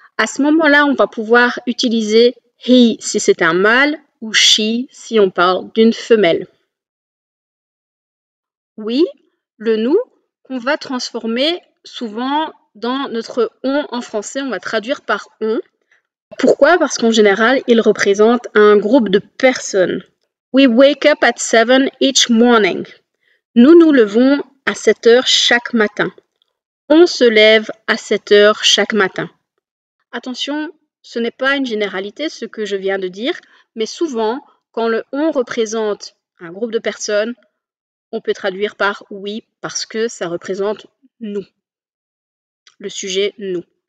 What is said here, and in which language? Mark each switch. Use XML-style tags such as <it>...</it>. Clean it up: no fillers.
<fr>À ce moment-là, on va pouvoir utiliser he si c'est un mâle ou she si on parle d'une femelle. Oui, le nous qu'on va transformer souvent dans notre on en français, on va traduire par on. Pourquoi? Parce qu'en général, il représente un groupe de personnes.</fr> <en>We wake up at 7 each morning.</en> <fr>Nous nous levons à 7 heures chaque matin. On se lève à 7 heures chaque matin. Attention, ce n'est pas une généralité ce que je viens de dire, mais souvent, quand le on représente un groupe de personnes, on peut traduire par oui parce que ça représente nous. Le sujet nous.</fr>